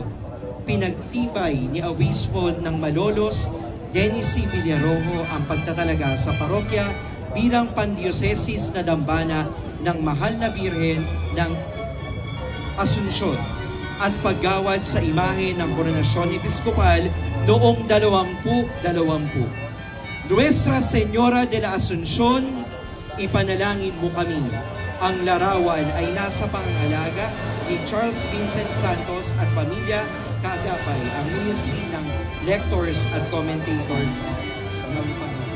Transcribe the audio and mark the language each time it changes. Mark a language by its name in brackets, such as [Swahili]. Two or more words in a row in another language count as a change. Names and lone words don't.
[Filipino] Pinagtibay ni Obispo ng Malolos, Dennis C. Villarojo, ang pagtatalaga sa parokya bilang pandiocesis na dambana ng Mahal na Birhen ng Asunsyon at paggawad sa imahe ng Koronasyon Episkopal noong 2020. Nuestra Señora de la Asunción, ipanalangin mo kami. Ang larawan ay nasa pangangalaga ni Charles Vincent Santos at pamilya, kaagapay ang Ministry ng Lectors at Commentators ng